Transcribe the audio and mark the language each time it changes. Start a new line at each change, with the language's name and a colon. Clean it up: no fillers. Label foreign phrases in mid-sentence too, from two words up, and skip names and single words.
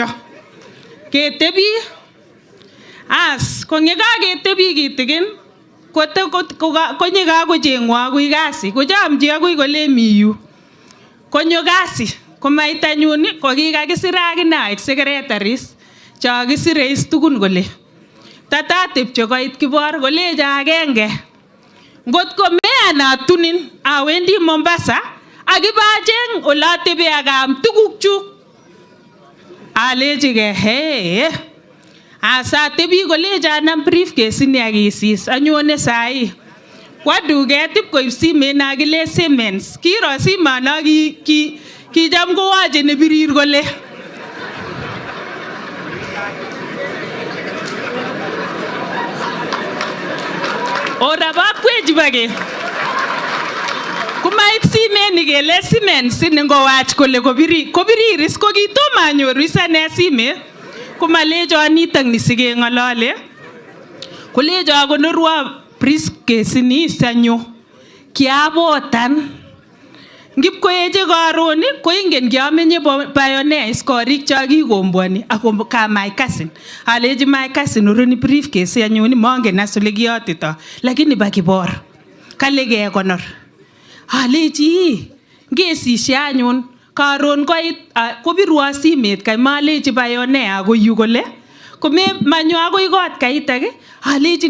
Kalenjin: Ketebi as kongekaketebi kitikin konye kakocheng'wa agui kasi kochamchi agui kole miyu. Konyo kasi komaitanyun kokikakisira akine aek secretaries chakisire is tukun kole tatatepche koit Kibor koleja agenge ngotko meyanatunin awendi Mombasa akibacheng olatebe akam tukukchuk. Alechike he asatebi koleja anam briefcase ni akisis anyone sai kwa duket ipkoib simet nakile Siemens kiro simano kicham kowache nebirir kole ora bakweji bage kumaib simet ni kele Siemens ni ngowach kole kobiriris ko kitoma anyoru isane simet kumalecho nitok ni sikeng'olole kolecho konorwa briefcase ni sanyo kiabotan ngipkoeche karon ko ingen kiamenye pioneers korik chakikombwani ako ka
English: my cousin
Kalenjin: alechi
English: my cousin
Kalenjin: uruni briefcase anyoni mongen as ole kiyotito lakini ba Kibor kale kekonor. Alechi ngesishe anyun karon koit kobirwa simet kai malechi pioneer ko yu kole kome manyo akoi kot kaitak alechi